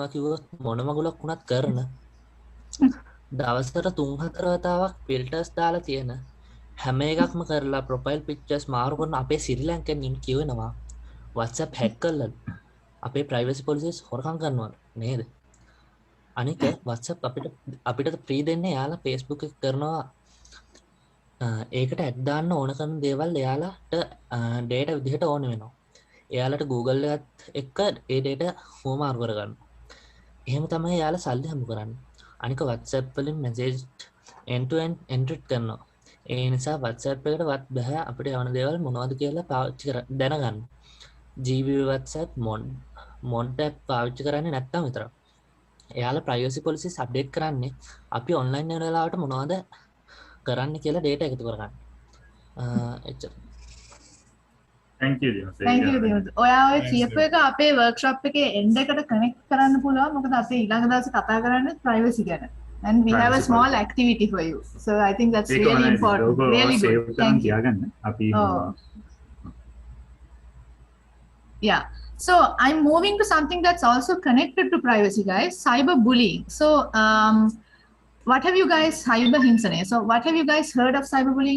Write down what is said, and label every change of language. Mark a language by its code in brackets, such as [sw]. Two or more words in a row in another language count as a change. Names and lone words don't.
[si] කිව්වොත් මොන මගුලක් වුණත් කරන දවසකට 3-4 වතාවක් filters දාලා තියෙන හැම එකක්ම කරලා [en] profile pictures [si] මාරු කරන අපේ ශ්‍රී ලංකන් කියවෙනවා WhatsApp hack කරලා අපේ [en] privacy policies [si] හොරකම් කරනවා නේද අනික WhatsApp අපිට free දෙන්නේ යාලා Facebook එක කරනවා ඒකට ඇඩ් දාන්න ඕන කරන දේවල් එයාලට data විදිහට ඕන වෙනවා. එයාලට Google එකත් එක්ක ඒ data හොමාරු කරගන්න. එහෙම තමයි එයාලා සල්ලි හම්බ කරන්නේ. අනික WhatsApp වලින් message [en] end to end encrypt [si] කරනවා. ඒ නිසා WhatsApp එකට වත් බෑ අපිට යවන දේවල් මොනවද කියලා පාවිච්චි දැනගන්න. GB WhatsApp [en] mod app [si] පාවිච්චි කරන්නේ නැත්නම් විතරක්. එයාලා [en] privacy policies [si] update කරන්නේ අපි online වෙන වෙලාවට මොනවද කරන්න කියලා data එකතු කරගන්න. එච්චර. Thank you. ඔයා ඔය කියපු එක අපේ workshop එකේ end එකට connect කරන්න පුළුවන්. මොකද අපි ඊළඟ දවසේ කතා කරන්නේ privacy ගැන. [en] And we have a small activity for you. So I think that's really important. Really good. Thank you. Yeah. So I'm moving to something that's also connected to privacy, guys. Cyberbullying. So what have you guys So what have you guys heard of cyberbullying?